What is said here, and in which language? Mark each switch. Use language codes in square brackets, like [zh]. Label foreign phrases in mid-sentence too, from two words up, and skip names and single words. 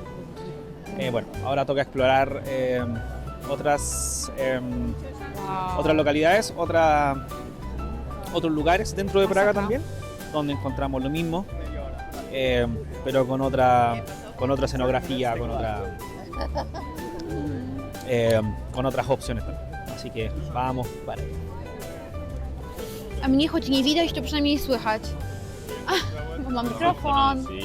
[es] Bueno, ahora toca explorar otras localidades, otros lugares dentro de Praga también, donde encontramos lo mismo, pero con otra escenografía, con otras opciones también. Así que vamos para allá. [pl] A mnie choć nie widać, to przynajmniej słychać. Bo mam mikrofon.